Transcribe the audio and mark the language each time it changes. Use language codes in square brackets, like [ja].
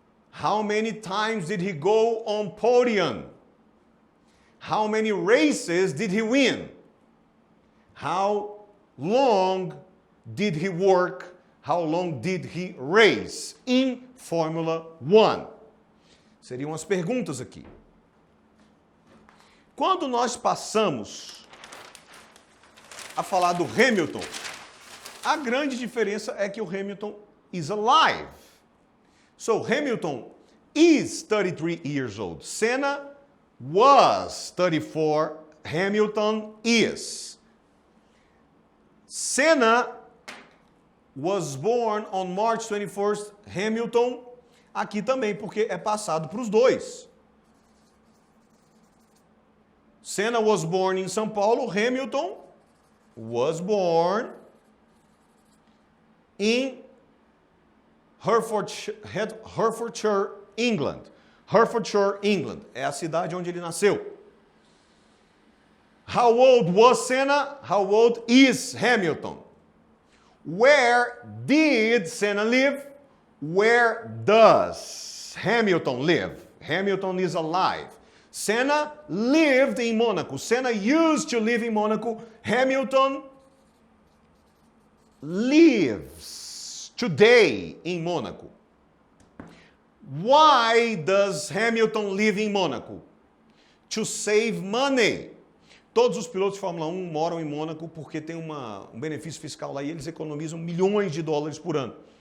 [en] How many times did he go on podium? How many races did he win? How long did he work? How long did he race in Formula One? [pt] Seriam as perguntas aqui. Quando nós passamos a falar do Hamilton, a grande diferença é que o Hamilton [en] is alive. So Hamilton is 33 years old. Senna was 34. Hamilton is. Senna was born on March 21st. Hamilton [pt] Aqui também, porque é passado para os dois. [en] Senna was born in São Paulo. Hamilton was born in Hertfordshire, England. Hertfordshire, England. [pt] É a cidade onde ele nasceu. [en] How old was Senna? How old is Hamilton? Where did Senna live? Where does Hamilton live? Hamilton is alive. Senna lived in Monaco. Senna used to live in Monaco. Hamilton lives today in Monaco. Why does Hamilton live in Monaco? To save money. [pt] Todos os pilotos de Fórmula 1 moram em Mônaco porque tem um benefício fiscal lá e eles economizam milhões de dólares por ano.